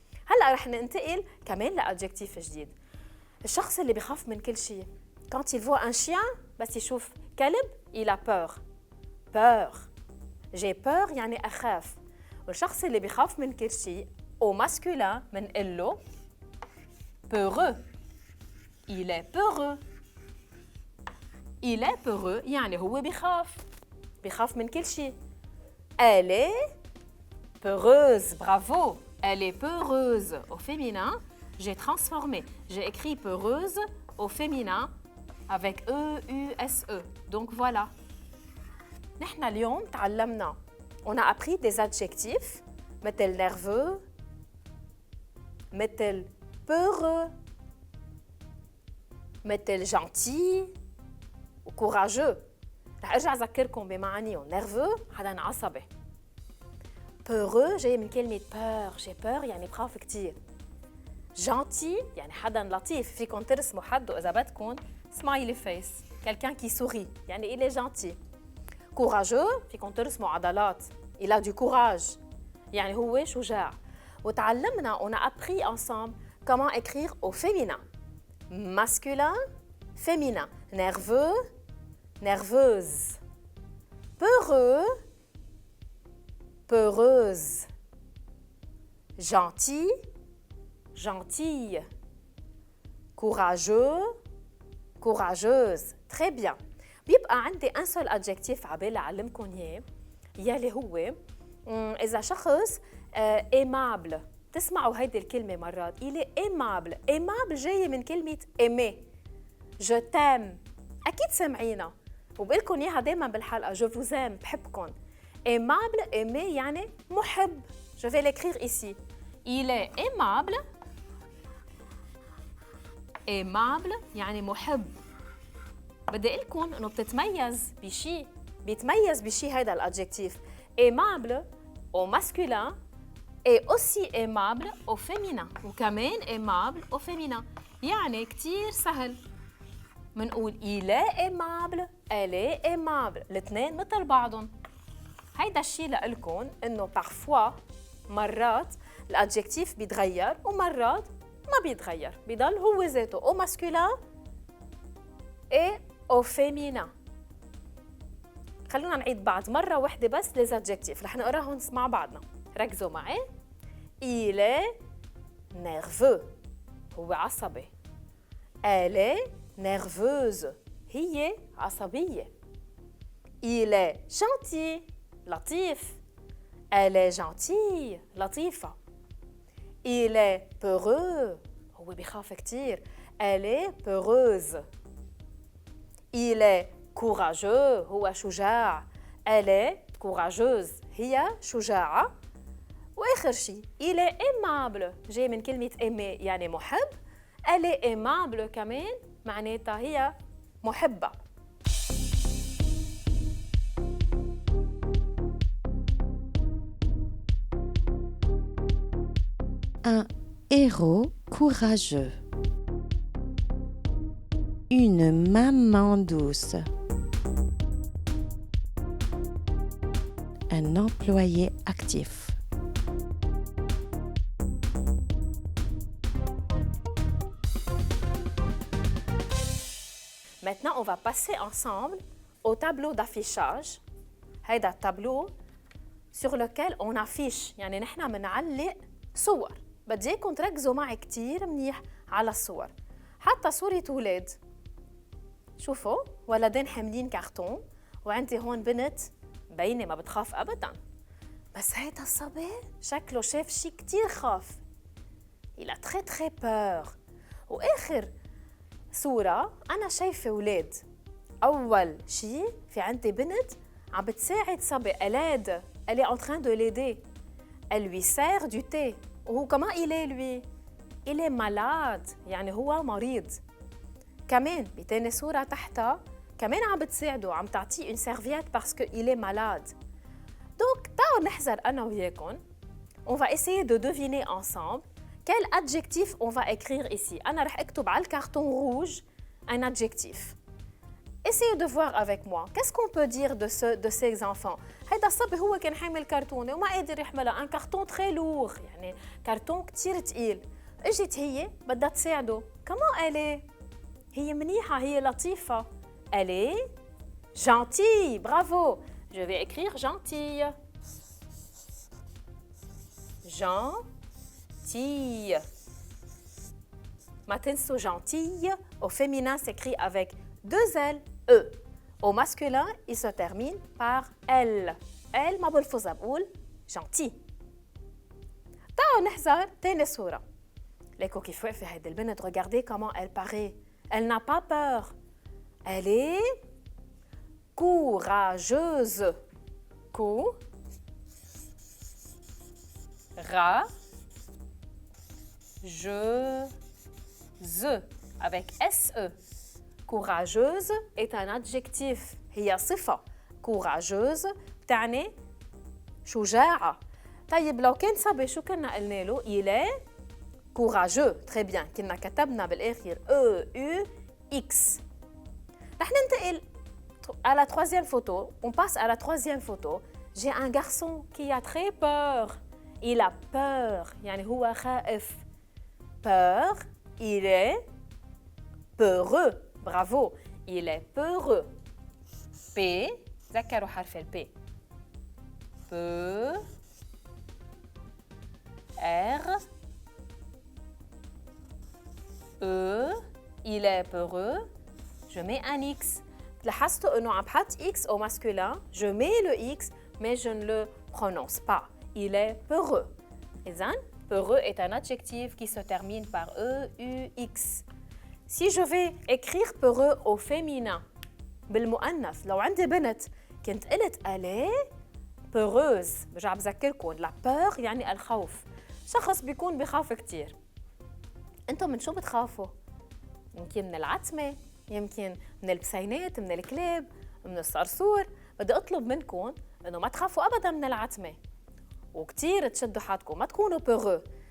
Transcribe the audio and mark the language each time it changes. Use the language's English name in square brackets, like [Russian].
[Arabic] هلا رح ننتقل كمان لأدجكتيف جديد. الشخص اللي بيخاف من كل شيء. [French] Quand il voit un chien [Arabic] بس يشوف كلب [French] il a peur. Peur. J'ai peur [Arabic] يعني أخاف. والشخص اللي بيخاف من كل شيء [French] au masculin [Arabic] بنقول له peureux. [French] Il est peureux. Il est peureux يعني هو بيخاف من كل شيء. Elle est peureuse. Bravo. Elle est peureuse au féminin. J'ai transformé. J'ai écrit peureuse au féminin avec E-U-S-E. Donc voilà. [Arabic] نحن اليوم تعلمنا. [French] On a appris des adjectifs مثل nerveux, مثل peureux, مثل gentil و courageux. [Arabic] رح ارجع اذكركم بمعانيهم. nerveux حدا عصبي. peureux جاي من كلمة peur. [French] j'ai peur [Arabic] يعني بخاف كتير. gentil يعني حدا لطيف. فيكم ترسموا حده إذا بدكم [English] smiley face. [French] Quelqu'un qui sourit. يعني il est gentil. [Arabic] Courageux, فيكم ترسموا عضلات. [French] Il a du courage. [Arabic] يعني هو شجاع. وتعلمنا, [French] on a appris ensemble comment écrire au féminin. Masculin, féminin. Nerveux, nerveuse. Peureux, peureuse. Gentil, gentille. Courageux, courageuse. Très bien. [Arabic] بيبقى عندي un seul adjectif عبالي أعلمكم إياه يلي هو إذا شخص aimable. تسمعوا هيدي الكلمة مرات. [French] Il est aimable. [Arabic] Aimable جاية من كلمة aimer. [French] Je t'aime. [Arabic] أكيد سمعينا. وبقلكم إياها دايما بالحلقة. [French] Je vous aime. [Arabic] بحبكم. [French] Aimable, aimer [Arabic] يعني محب. [French] Je vais l'écrire ici. Il est aimable. [Arabic] Aimable يعني محب. بدي أقول لكم إنه بتتميز بشيء. بيتميز بشيء هيدا الأدجكتيف. [French] Aimable au masculin et aussi aimable au féminin. [Arabic] وكمان [French] aimable au féminin. [Arabic] يعني كتير سهل. [French] منقول il est aimable, elle est aimable. [Arabic] الاثنين مثل بعضهم. هيدا الشيء لإلكم إنه parfois مرات الأدجكتيف بيتغير ومرات ما بيتغير. بيضل هو ذاته [French] au masculin et au féminin. [Arabic] خلونا نعيد بعض مرة واحدة بس les adjectifs. رح نقراهم مع بعضنا. ركزوا معي. [French] Il est nerveux. [Arabic] هو عصبي. [French] Elle est nerveuse. [Arabic] هي عصبية. [French] Il est gentil. لطيف. Elle est gentille. لطيفة. Il est peureux. [Arabic] هو بيخاف كتير. [French] Elle est peureuse. Il est courageux. [Arabic] هو شجاع. [French] Elle est courageuse. [Arabic] هي شجاعة. وآخر شيء [French] il est aimable. [Arabic] جاي من كلمة aimer يعني محب. [French] Elle est aimable [Arabic] كمان معناتها هي محبة. [French] Un héros courageux. Une maman douce. Un employé actif. Maintenant, on va passer ensemble au tableau d'affichage. [Arabic] هيدا التابلو [French] sur lequel on affiche. [Arabic] يعني نحن منعلق صور. بدي اياكم تركزوا معي كتير منيح على الصور. حتى صورة ولاد. شوفوا ولدين حاملين كارتون وعندي هون بنت بينة ما بتخاف أبداً. بس هيدا الصبي شكله شاف شي كتير خاف. [French] Il a très très peur. [Arabic] وآخر صورة أنا شايفة ولاد. أول شي في عندي بنت عم بتساعد صبي. [French] Elle est en train de l'aider. Elle lui sert du thé. [Arabic] وهو [French] comment il est lui? Il est malade. [Arabic] يعني هو مريض. كمان بتاني صورة تحتها كمان عم بتساعده. عم تعطيه [French] une serviette parce que il est malade. [Arabic] Donc تعالوا نحذر أنا وياكم. [French] On va essayer de deviner ensemble quel adjectif on va écrire ici. [Arabic] أنا رح أكتب على الكارتون [French] rouge un adjectif. Essayez de voir avec moi. Qu'est-ce qu'on peut dire de ces enfants? [Arabic] هيدا الصبي هو كان حامل كرتونة وما قادر يحملها. [French] un carton très lourd. [Arabic] يعني كرتون كتير تقيل. اجت هي بدها تساعده. [French] comment elle est? [Arabic] هي منيحة. هي لطيفة. [French] Elle est gentille. Bravo. Je vais écrire gentille. Gentille. [Arabic] ما تنسوا gentille. [French] Au féminin s'écrit avec 2 L, E. Au masculin, il se termine par L. [Arabic] L ما بلفظها بقول gentil. تعالوا نحذر تاني صورة. ليكو كيف واقفة هيدي البنت. [French] Regardez comment elle paraît. Elle n'a pas peur. Elle est courageuse. Courageuse. Avec SE. Courageuse est un adjectif. [Arabic] هي صفة. Courageuse بتعني شجاعة. طيب لو كان صبي شو كنا قلنا له؟ [French] Il est courageux. Très bien. [Arabic] كنا كتبنا بالآخر E, U, X. رح ننتقل [French] à la troisième photo. On passe à la troisième photo. J'ai un garçon qui a très peur. Il a peur. [Arabic] يعني هو خائف. [French] Peur. Il est peureux. Bravo. Il est peureux. P. [Arabic] ذكروا حرف ال [French] P. P. R. E. Il est peureux. Je mets un X. [Arabic] لاحظتوا انه عم بحط X [French] au masculin. Je mets le X, mais je ne le prononce pas. Il est peureux. إذن peureux est un adjectif qui se termine par E, U, X. Si je vais écrire peureux au féminin [Arabic] بالمؤنث، لو عندي بنت كنت قلت [French] elle est peureuse. [Arabic] برجع بذكركم la peur يعني الخوف. شخص بيكون بخاف كتير. انتم من شو بتخافوا؟ يمكن من العتمة، يمكن من البسينات، من الكلاب، من الصرصور. بدي اطلب منكم انه ما تخافوا ابدا من العتمة وكتير تشدوا حالكم، ما تكونوا peureux.